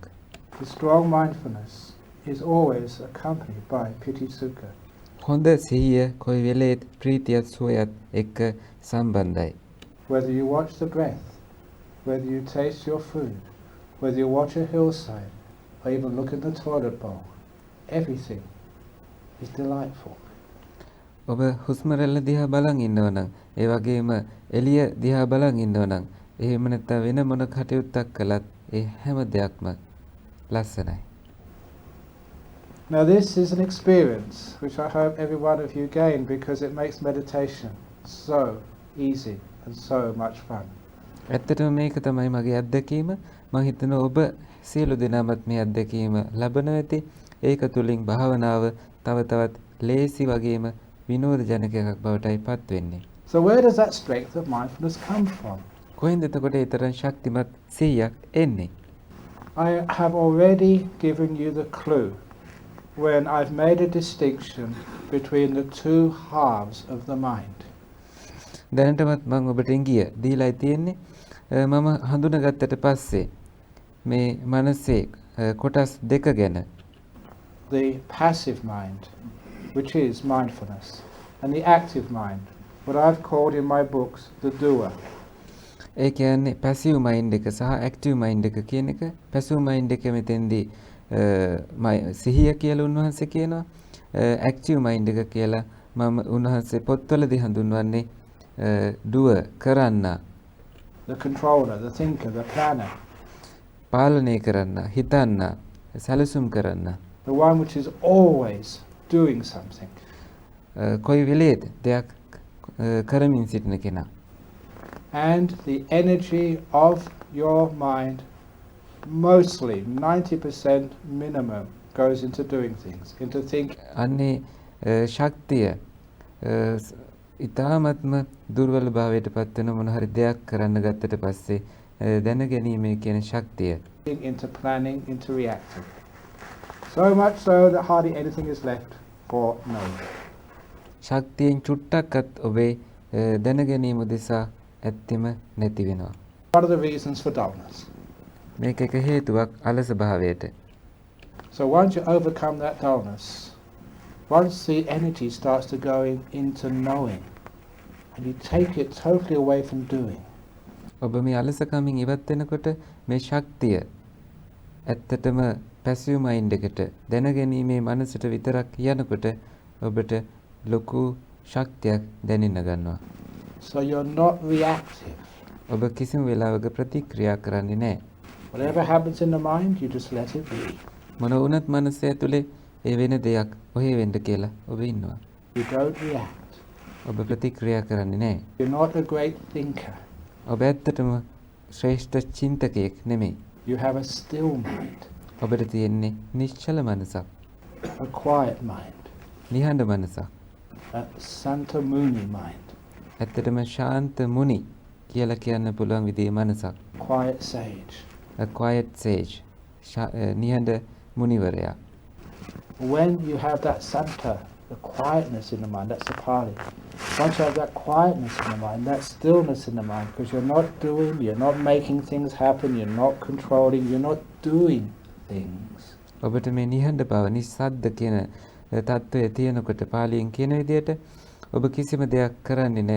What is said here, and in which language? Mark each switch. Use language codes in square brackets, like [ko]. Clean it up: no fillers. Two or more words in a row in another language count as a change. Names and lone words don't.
[en] The strong mindfulness is always accompanied by [pi] piti sukha. [si] හොඳ සිහිය කොයි වෙලේත් ප්‍රීතියත් සුවයත් එක්ක සම්බන්ධයි. [en] Whether you watch the breath, whether you taste your food, whether you watch a hillside, or even look in the toilet bowl, everything is delightful. [si] ඔබ හුස්ම රැල්ල දිහා බලන් ඉන්නවා නම් ඒ වගේම එළිය දිහා බලන් ඉන්නවා නම් එහෙම නැත්නම් වෙන මොන කටයුත්තක් කළත් ඒ හැම දෙයක්ම ලස්සනයි. [en] Now this is an experience which I hope every one of you gain because it makes meditation so easy and so much fun. [si] ඇත්තටම මේක තමයි මගේ අත්දැකීම. මම හිතනවා ඔබ සියලු දෙනාමත් මේ අත්දැකීම ලබනවා ඇති. ඒක තුලින් භාවනාව තව තවත් ලේසි වගේම විනෝදජනක බවටයි පත් වෙන්නේ. [en] So where does that strength of mindfulness come from? [si] කොහෙන්ද එතකොට ඒ තරම් ශක්තිමත් සිහියක් එන්නේ? [en] I have already given you the clue when I've made a distinction between the two halves of the mind. [si] දැනටමත් මම ඔබට ඉංගිය දීලා තියෙන්නේ. මම හඳුනාගත්තට පස්සේ මේ මනසේ කොටස් දෙක ගැන. [en] The passive mind, which is mindfulness, and the active mind, what I've called in my books the doer. [si] ඒ කියන්නේ [en] passive mind [si] එක සහ [en] active mind [si] එක කියන එක. [en] passive mind [si] එක මෙතෙන්දී සිහිය කියලා උන්වහන්සේ කියනවා. [en] active mind [si] එක කියලා මම උන්වහන්සේ පොත්වලදී හඳුන්වන්නේ doer කරන්න. [en] The controller, the thinker, the planner. [si] පාලනය කරන්න, හිතන්න, සැලසුම් කරන්න. [en] The one which is always doing something. [si] කොයි වෙලේද දෙයක් කරමින් සිටින කෙනා. [en] And the energy of your mind, mostly 90% minimum, goes into doing things, into thinking. [si] අන්නේ ශක්තිය ඉතාමත්ම දුර්වල භාවයට පත් වෙන මොන හරි දෙයක් කරන්න ගත්තට පස්සේ දැනගැනීමේ කියන ශක්තිය. [en] Into planning, into reacting. So much so that hardly anything is left for knowing. [si] ශක්තියෙන් චුට්ටක්වත් ඔබේ දැනගැනීම උදෙසා ඇත්තෙම නැති වෙනවා. [en] One of the reasons for dullness. [si] මේක එක හේතුවක් අලස භාවයට. [en] So once you overcome that dullness, once the energy starts to going into knowing, and you take it totally away from doing. [si] ඔබ මේ අලසකමින් ඉවත් වෙනකොට මේ ශක්තිය ඇත්තටම [en] passive mind [si] එකට දැනගැනීමේ මනසට විතරක් යනකොට ඔබට ලොකු ශක්තියක් දැනෙන්න ගන්නවා. [en] So you're not reactive. [si] ඔබ කිසිම වෙලාවක ප්‍රතික්‍රියා කරන්නේ නැහැ. [en] Whatever happens in the mind, you just let it be. [si] මොන වුණත් මනස ඇතුලේ ඒ වෙන දෙයක් ඔහේ වෙන්න කියලා ඔබ ඉන්නවා. [en] You don't react. [si] ඔබ ප්‍රතික්‍රියා කරන්නේ නැහැ. [en] You're not a great thinker. [si] ඔබ ඇත්තටම ශ්‍රේෂ්ඨ චින්තකයෙක් නෙමෙයි. [en] You have a still mind. [si] ඔබට තියෙන්නේ නිශ්චල මනසක්. [en] A quiet mind. [si] නිහඬ මනසක්. [en] A [pi] Santa Muni [en] mind. [si] ඇත්තටම ශාන්ත මුනි කියලා කියන්න පුළුවන් විදිහේ මනසක්. [en] Quiet sage. A quiet sage. [si] නිහඬ මුනිවරයා. [en] When you have that Santa, the quietness in the mind, that's the Pali. Once you have that quietness in the mind, that stillness in the mind, because you're not doing, you're not making things happen, you're not controlling, you're not doing things. [si] ඔබට මේ නිහඬ බව නිස්සද්ද කියන තත්ත්වය තියෙනකොට පාලියෙන් කියන විදිහට ඔබ කිසිම දෙයක් කරන්නේ නැහැ.